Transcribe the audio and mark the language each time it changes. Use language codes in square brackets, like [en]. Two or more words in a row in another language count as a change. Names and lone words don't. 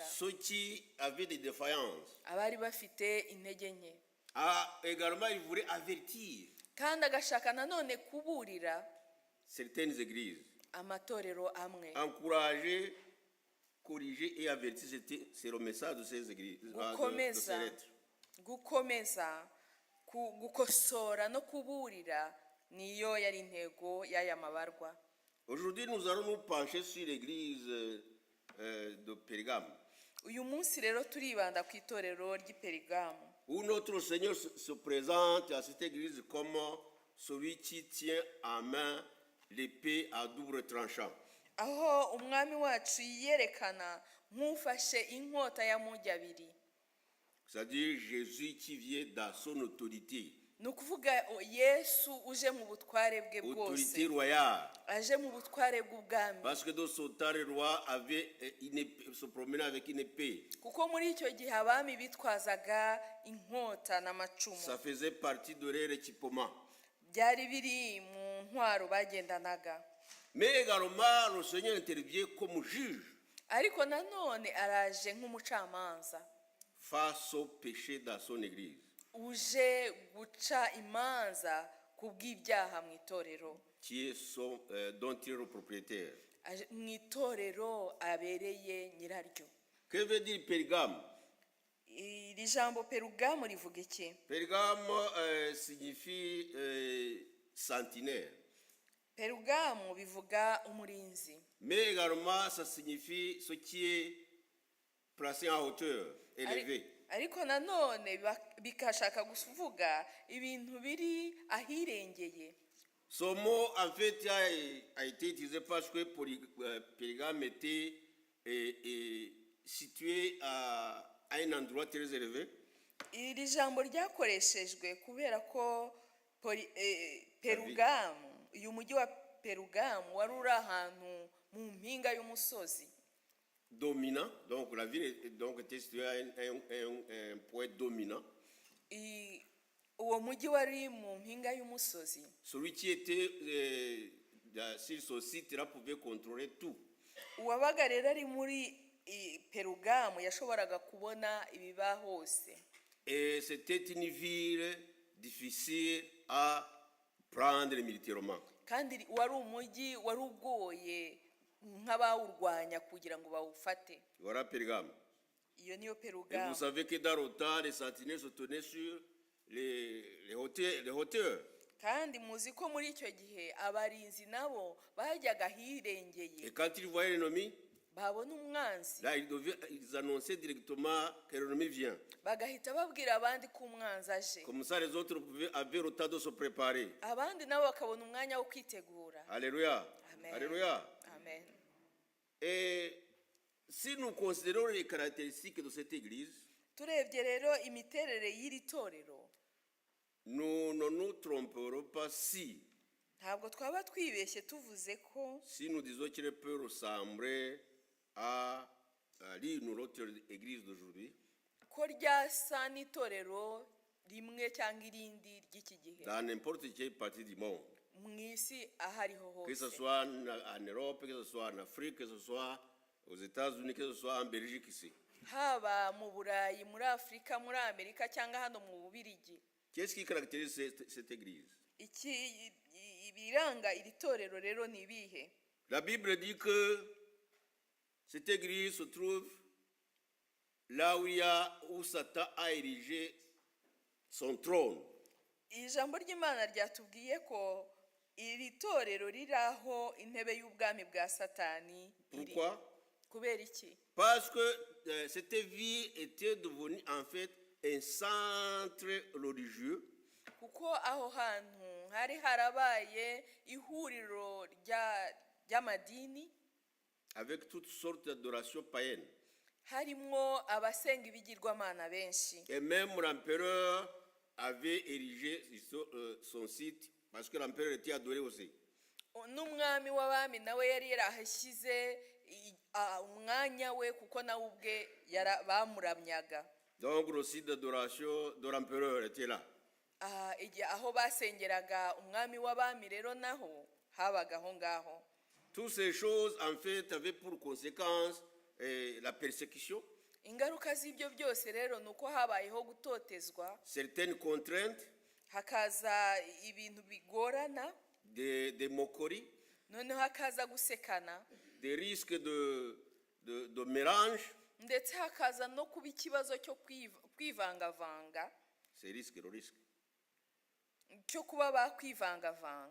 [fr] ceux qui avaient des défaillances. [rw] abari bafite intege nke, [fr] Également, il voulait avertir [rw] kandi agashaka nanone kuburira [fr] certaines églises. [rw] amatorero amwe. [fr] Encourager, corriger et avertir, c'est le message de ces églises, de ces [rw] gukomeza [fr] lettres. [rw] gukomeza gukosora no kuburira niyo yari intego y'aya mabarwa. [fr] Aujourd'hui, nous allons nous pencher sur l'église de Pérgame, [rw] Uyu munsi rero turibanda ku itorero ry'i Perigamu, [fr] où notre Seigneur se présente à cette église comme celui qui tient en main l'épée à double tranchant. [rw] aho umwami wacu yiyerekana nk'ufashe inkota y'amugi abiri. [fr] C'est-à-dire Jésus qui vient dans son autorité, [rw] Ni ukuvuga Yesu uje mu butware bwe [fr] autorité [rw] bwose, [fr] royale. [rw] aje mu butware bw'ubwami, [fr] Parce que dans son temps, le roi avait se promenait avec une épée. [rw] kuko muri icyo gihe abami bitwazaga inkota n'amacumu, [fr] Ça faisait partie de leur équipement. [rw] byari biri mu ntwaro bagendanaga. [fr] Mais également, le Seigneur intervient comme juge [rw] Ariko nanone araje nk'umucamanza [fr] face au péché dans son église, [rw] uje guca imanza ku bw'ibyaha mu itorero, [fr] dont il est le propriétaire. [rw] mu itorero abereye nyiraryo. [fr] Que veut dire Pérgame? [rw] Iri jambo Perugamu rivuga iki? [fr] Pérgame signifie sentinelle. [rw] Perugamu bivuga umurinzi, [fr] Mais également, ça signifie ce qui est placé en hauteur, élevé. [rw] ariko nanone bikashaka kuvuga ibintu biri ahirengeye. [fr] Ce mot, en fait, a été utilisé parce que Pérgame était situé à un endroit très élevé. [rw] Iri jambo ryakoreshejwe kubera ko Perugamu, uyu mujyi wa Perugamu wari uri ahantu mu mpinga y'umusozi [fr] Dominant, donc la ville était située à un point dominant. [rw] uwo mujyi wari mu mpinga y'umusozi. [fr] Celui qui était sur ce site-là pouvait contrôler tout. [rw] Uwabaga rero ari muri Perugamu yashoboraga kubona ibiba hose. [fr] Et c'était une ville difficile à prendre militairement. [rw] Kandi wari umujyi wari ugoye nk'abawurwanya kugira ngo bawufate. [fr] Voilà Pérgame. [rw] Iyo niyo [fr] Et vous [rw] Perugamu. [fr] savez que dans le temps, les sentinelles se tenaient sur les hauteurs. [rw] Kandi muzi ko muri icyo gihe abarinzi nabo bajyaga ahirengeye, [fr] Et quand ils voyaient l'ennemi, [rw] babona umwanzi [fr] là, ils annonçaient directement que l'ennemi vient. [rw] bagahita babwira abandi ko umwanzi aje, [fr] Comme ça, les autres avaient le temps de se préparer. [rw] abandi nabo bakabona umwanya wo kwitegura. [fr] Alléluia. [rw] Amen. [fr] Alléluia. [rw] Amen. [fr] Et si nous considérons les caractéristiques de cette église, [rw] Turebye rero imiterere y'iri torero, [fr] nous ne nous tromperons pas [rw] ntabwo twaba twibeshye tuvuze ko [fr] si nous disons qu'il peut ressembler à l'une ou l'autre église d'aujourd'hui, [rw] ko ryasa n'itorero rimwe cyangwa irindi ry'iki gihe [fr] dans n'importe quelle partie du monde. [rw] mu isi aho ariho [fr] Que ce [rw] hose, [fr] soit en Europe, que ce soit en Afrique, que ce soit aux États-Unis, que ce soit en Belgique ici. [rw] haba mu Burayi, muri Afurika, muri Amerika cyangwa hano mu Bubirigi. [fr] Qu'est-ce qui caractérise cette église? [rw] Ibiranga iri torero rero ni ibihe? [fr] La Bible dit que cette église se trouve là où Satan a érigé son trône. [rw] Ijambo ry'Imana ryatubwiye ko iri torero riri aho intebe y'ubwami bwa Satani iri. [fr] Pourquoi? [rw] Kubera iki? [fr] Parce que cette ville était devenue en fait un centre religieux. [rw] Kuko aho hantu hari harabaye ihuriro ry'amadini, [fr] Avec toutes sortes d'adorations païennes. [rw] harimo abasenga ibigirwamana benshi. [fr] Et même l'empereur avait érigé son site parce que l'empereur était adoré aussi. [rw] n'umwami w'abami nawe yari yarahashyize umwanya we kuko nawe ubwe bamuramyaga. [fr] Donc le site d'adoration de l'empereur était là. [rw] Igihe aho basengeraga umwami w'abami rero naho habaga aho ngaho. [fr] Toutes ces choses en fait avaient pour conséquence la persécution, [rw] Ingaruka z'ibyo byose rero ni uko habayeho gutotezwa, [fr] certaines contraintes, [rw] hakaza ibintu bigorana, [fr] des moqueries, [rw] noneho hakaza gusekana, [fr] des risques de mélange. [rw] ndetse hakaza no kuba ikibazo cyo kwivangavanga, [fr] C'est risque, le risque. [rw] cyo kuba bakwivangavanga.